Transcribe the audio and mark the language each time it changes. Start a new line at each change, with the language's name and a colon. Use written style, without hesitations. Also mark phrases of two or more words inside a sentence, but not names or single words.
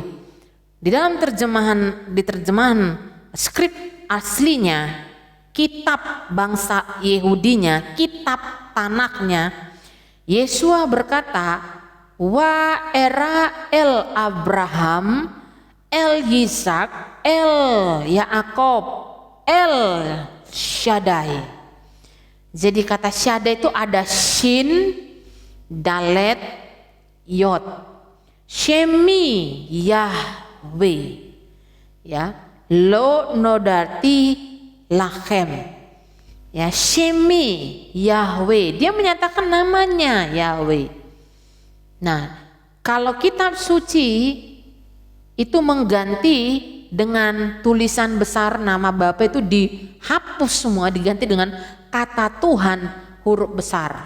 Indonesian: Di dalam terjemahan skrip aslinya, kitab bangsa Yehudinya, kitab Tanaknya, Yesua berkata,
Hebrew: וארא אל אברהם, אל יצחק, אל יעקב, אל שדי.
Indonesian: Jadi kata Shaddai itu ada Shin, Dalet, Yod. Shemi Yahweh. Ya.
Hebrew: לא נודעתי להם.
Indonesian: Ya, Shemi Yahweh. Dia menyatakan namanya Yahweh. Nah, kalau kitab suci itu mengganti dengan tulisan besar nama Bapa itu dihapus semua, diganti dengan kata Tuhan huruf besar.